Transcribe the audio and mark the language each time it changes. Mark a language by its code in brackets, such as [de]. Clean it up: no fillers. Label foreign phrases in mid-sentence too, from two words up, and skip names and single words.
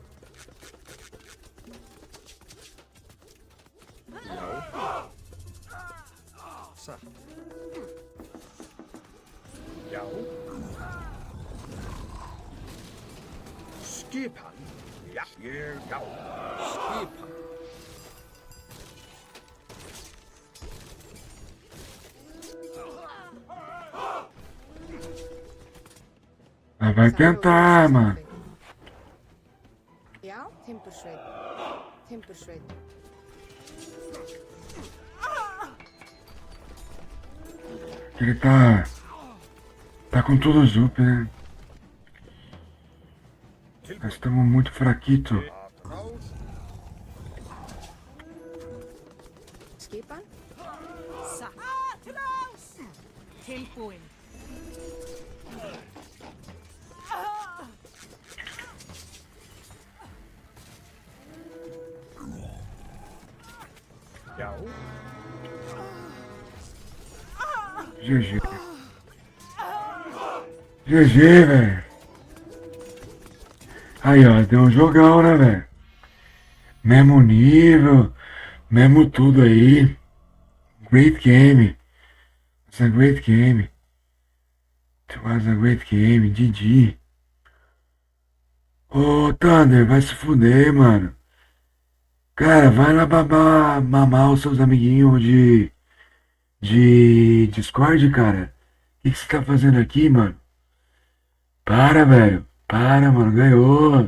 [is] Já. Satt. Já. Skipan. Já. Ég. Já. Skipan. [pt] Vai cantar, mano. [is] Já. Timbursveit. Timbursveit. [pt] Ele tá com tudo os up, né? Nós estamos muito fraquito. [is] Skipan. Tilbúin. Já. [en] GG. [pt] GG, velho. Aí, ó, deu um jogão, né, velho? Mesmo nível, mesmo tudo aí. [en] Great game. It's a great game. It was a great game, GG. [pt] Ô, Thunder, vai se fuder, mano. Cara, vai lá mamar os seus amiguinhos de Discord, cara. O que você tá fazendo aqui, mano? Para, velho. Para, mano. Ganhou.